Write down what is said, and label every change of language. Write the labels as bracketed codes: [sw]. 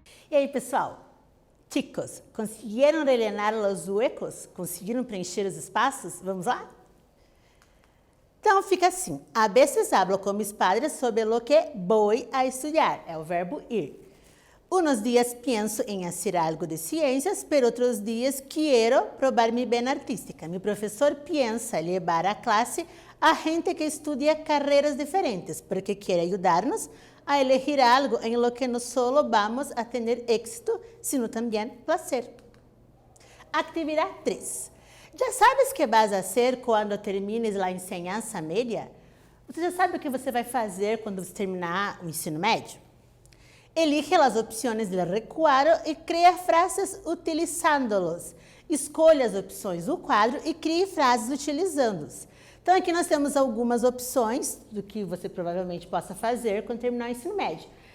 [pt] E aí, pessoal? Chicos, conseguiram rellenar os huecos? Conseguiram preencher os espaços? Vamos lá? Então, fica assim. [es] A veces hablo con mis padres sobre lo que voy a estudiar. [pt] É o verbo ir. [es] Unos días pienso en hacer algo de ciencias, pero otros días quiero probar mi vena artística. Mi profesor piensa llevar a clase a gente que estudia carreras diferentes, porque quiere ayudarnos a elegir algo en lo que no solo vamos a tener éxito, sino también placer. Actividad 3. ¿Ya sabes qué vas a hacer cuando termines la enseñanza media? [pt] Você já sabe o que você vai fazer quando você terminar o ensino médio? Elige as opções do recuadro e cria frases utilizando-los. Escolha as opções do quadro e crie frases utilizando-os. Então, aqui nós temos algumas opções do que você provavelmente possa fazer quando terminar o ensino médio.